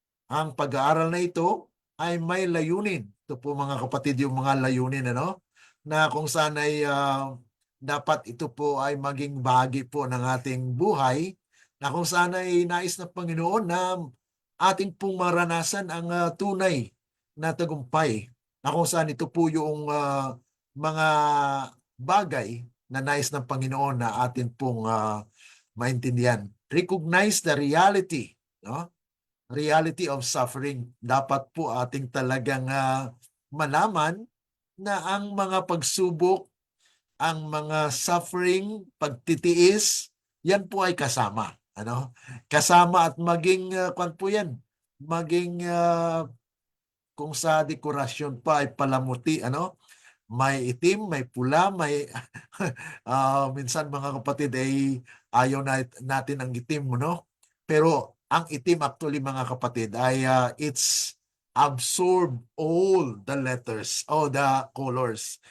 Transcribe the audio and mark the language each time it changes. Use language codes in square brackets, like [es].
[tl] Ang pag-aaral na ito ay may layunin. Ito po mga kapatid yung mga layunin, na kung saan ay dapat ito po ay maging bahagi po ng ating buhay, na kung saan ay nais ng Panginoon na ating pong maranasan ang tunay na tagumpay, na kung saan ito po yung mga bagay na nais ng Panginoon na atin pong maintindihan. [en] Recognize the reality, no? Reality of suffering. [tl] Dapat po ating talagang malaman na ang mga pagsubok, ang mga suffering, pagtitiis, yan po ay kasama. Kasama at maging, kung po yan, maging kung sa dekorasyon pa ay palamuti, may itim, may pula, may minsan mga kapatid ay ayaw natin ang itim, Pero ang itim actually mga kapatid ay [en] it's absorb all the letters [tl] o the colors.